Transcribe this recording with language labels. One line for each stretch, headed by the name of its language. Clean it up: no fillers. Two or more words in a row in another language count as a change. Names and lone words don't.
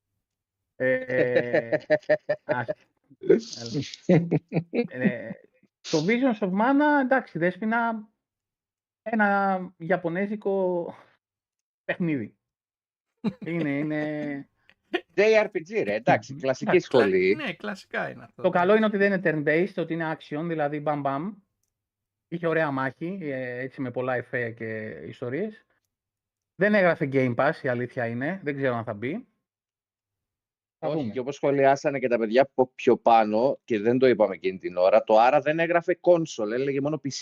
Greek: Το Visions of Mana, εντάξει, Δέσποινα, ένα ιαπωνέζικο παιχνίδι. είναι... JRPG ρε, εντάξει, κλασική σχολή. Ναι, κλασικά είναι αυτό. Το καλό είναι ότι δεν είναι turn-based, ότι είναι action, δηλαδή μπαμ-μπαμ. Είχε ωραία μάχη, έτσι με πολλά εφέ και ιστορίες. Δεν έγραφε Game Pass, η αλήθεια είναι, δεν ξέρω αν θα μπει. Όχι, και όπως σχολιάσανε και τα παιδιά πιο πάνω, και δεν το είπαμε εκείνη την ώρα, το άρα δεν έγραφε console, έλεγε μόνο PC.